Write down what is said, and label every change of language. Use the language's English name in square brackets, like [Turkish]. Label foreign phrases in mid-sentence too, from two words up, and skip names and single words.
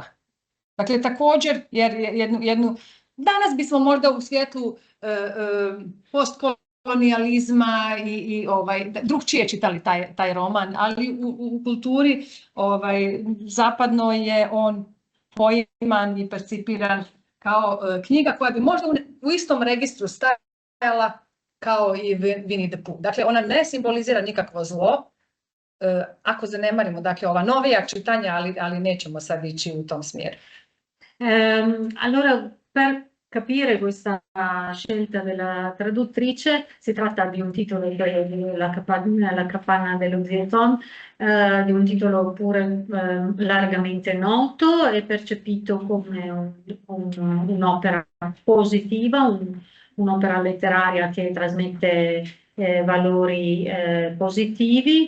[Croatian] Dakle, također, jer danas bismo možda u svjetlu postkolonijalizma i drugčije čitali taj roman, ali u kulturi zapadno je on poiman i percipiran kao knjiga koja bi možda u istom registru stajala kao i Winnie the Pooh. Dakle, ona ne simbolizira nikakvo zlo, ako zanemarimo, dakle, ova novija čitanja, ali nećemo sad ići u tom smjeru. [Italian] Allora, per capire questa scelta della traduttrice, si tratta di un titolo La capanna dello zio Tom, di un titolo pure largamente noto e percepito come un'opera positiva, un'opera letteraria che trasmette valori positivi.